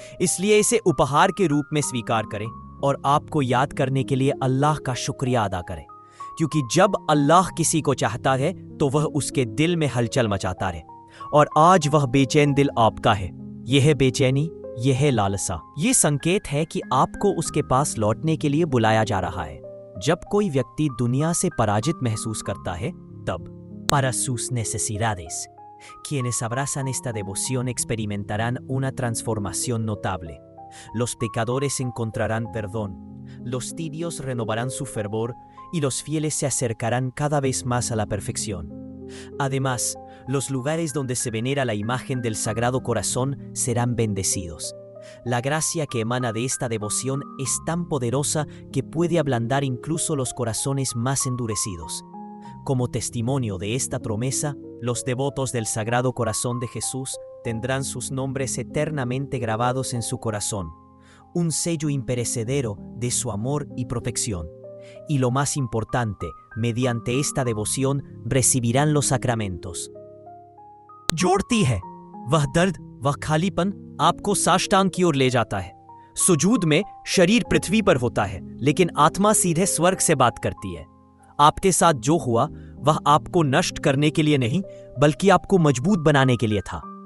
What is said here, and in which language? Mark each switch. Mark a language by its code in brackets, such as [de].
[hi] इसलिए इसे उपहार के रूप में स्वीकार करें और आपको याद करने के लिए अल्लाह का शुक्रिया अदा करें। क्योंकि जब अल्लाह किसी को चाहता है तो वह उसके दिल में हलचल मचाता है और आज वह बेचैन दिल आपका है। यह है बेचैनी, यह है लालसा। ये संकेत है कि आपको उसके पास लौटने के लिए बुलाया जा रहा है। जब कोई व्यक्ति दुनिया से पराजित महसूस करता है तब [es] para sus necesidades, quienes abrazan esta devoción experimentarán una transformación notable. Los pecadores encontrarán perdón, los tibios renovarán su fervor y los fieles se acercarán cada vez más a la perfección. Además, los lugares donde se venera la imagen del Sagrado Corazón serán bendecidos. La gracia que emana de esta devoción es tan poderosa que puede ablandar incluso los corazones más endurecidos. Como testimonio de esta promesa, los devotos del Sagrado Corazón de Jesús tendrán sus nombres eternamente grabados en su corazón, un sello imperecedero de su amor y protección. Y lo más importante, mediante esta devoción recibirán los sacramentos. [hi] जोड़ती है वह दर्द, वह खालीपन आपको साष्टांग की ओर ले जाता है। सुजूद में शरीर पृथ्वी पर होता है, लेकिन आत्मा सीधे स्वर्ग से बात करती है। आपके साथ जो हुआ वह आपको नष्ट करने के लिए नहीं, बल्कि आपको मजबूत बनाने के लिए था।